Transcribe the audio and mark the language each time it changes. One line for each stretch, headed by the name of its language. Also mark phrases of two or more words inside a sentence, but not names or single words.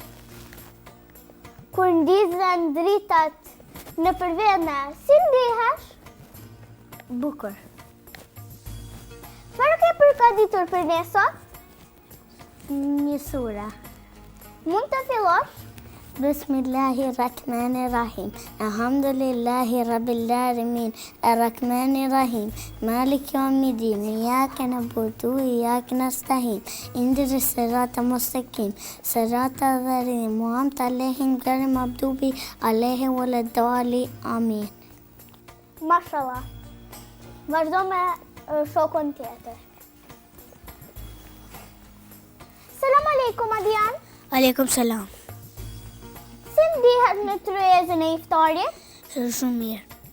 Albanian: Kur ndizen dritat në përvene, si ndihesh? Bukur. Çfarë ke përgatitur për ne sot? Një sura. Mund të fillosh?
Arabic: بسم الله الرحمن الرحيم. الحمد لله رب العالمين. الرحمن الرحيم. مالك يوم الدين. إياك نعبد وإياك نستعين. اهدنا الصراط المستقيم. صراط الذين أنعمت عليهم غير المغضوب عليهم ولا الضالين. Amin.
Albanian: Mashallah. Vazhdo me shokun tjetër. Selam aleikum Adian. Aleikum selam. Si ndihesh në tryezën e iftarit? Shumë mirë.